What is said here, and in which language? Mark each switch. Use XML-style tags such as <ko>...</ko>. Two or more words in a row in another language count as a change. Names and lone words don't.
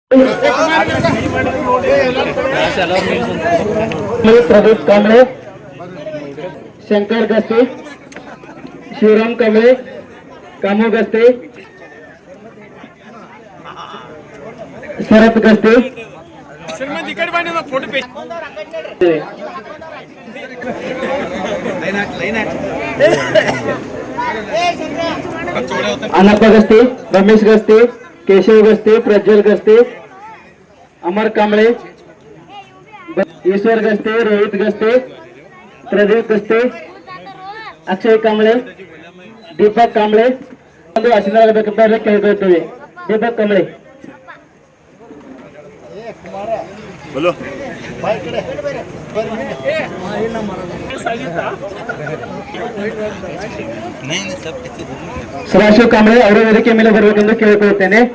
<kn>ಶಂಕರ್ ಗಸ್ತಿ, ಶಿವರಾಮ್ ಕಮಳೆ, ಕಾಮು ಗಸ್ತಿ, ಶರತ್ ಗಸ್ತಿ, अनप्पा गस्ती, रमेश गस्ती, केशव गस्ती, प्रज्वल गस्ती, अमर कांबळे, ईश्वर गस्ती, रोहित गस्ती, प्रदीप गस्ती, अक्षय कांबळे, दीपक कांबळे ಒಂದು ಆಶೀರ್ವಾದ ಕೇಳ್ಕೊಳ್ತೀವಿ. ದೀಪಕ್ ಕಾಂಬಳೆ ಸದಾಶಿವ ಕಾಂಬಳೆ ಅವರ ವೇದಿಕೆ ಮೇಲೆ ಬರಬೇಕೆಂದು ಕೇಳಿಕೊಳ್ಳುತ್ತೇನೆ.</kn>